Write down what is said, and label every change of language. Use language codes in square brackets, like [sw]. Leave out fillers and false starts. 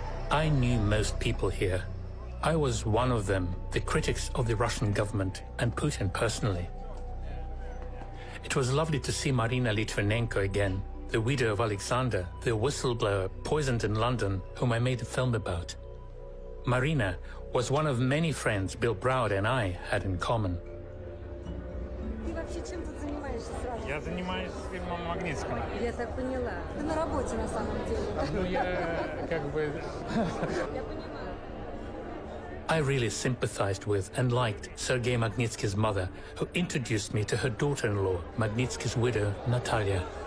[en] I knew most people here. I was one of them, the critics of the Russian government and Putin personally. It was lovely to see Marina Litvinenko again, the widow of Alexander, the whistleblower poisoned in London, whom I made a film about. Marina was one of many friends Bill Browder and I had in common. [ru] Ты вообще чем тут занимаешься сразу? Я занимаюсь фильмом Магнитским. Я так поняла. Ты на работе на самом деле. Ну, я как бы... Я понимаю. [en] I really sympathized with and liked Sergei Magnitsky's mother, who introduced me to her daughter-in-law, Magnitsky's widow, Natalia.